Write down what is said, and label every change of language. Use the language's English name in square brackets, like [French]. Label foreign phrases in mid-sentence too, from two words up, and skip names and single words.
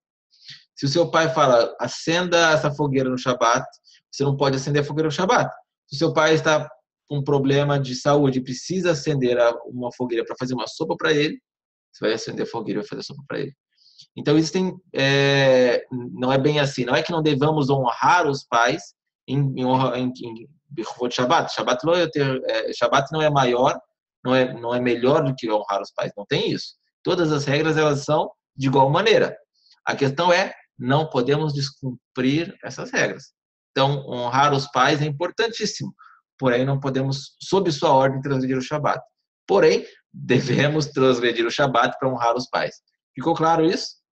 [Portuguese] Se o seu pai fala, acenda essa fogueira no Shabat, você não pode acender a fogueira no Shabat. Se o seu pai está com um problema de saúde e precisa acender uma fogueira para fazer uma sopa para ele, você vai acender a fogueira e vai fazer a sopa para ele. Então, existem, não é bem assim. Não é que não devamos honrar os pais em Shabbat. Shabbat não é maior, não é melhor do que honrar os pais. Não tem isso. Todas as regras, elas são de igual maneira. A questão é, não podemos descumprir essas regras. Então, honrar os pais é importantíssimo. Porém, não podemos, sob sua ordem, transgredir o Shabat. Porém, devemos transgredir o Shabat para honrar os pais. Ficou claro isso?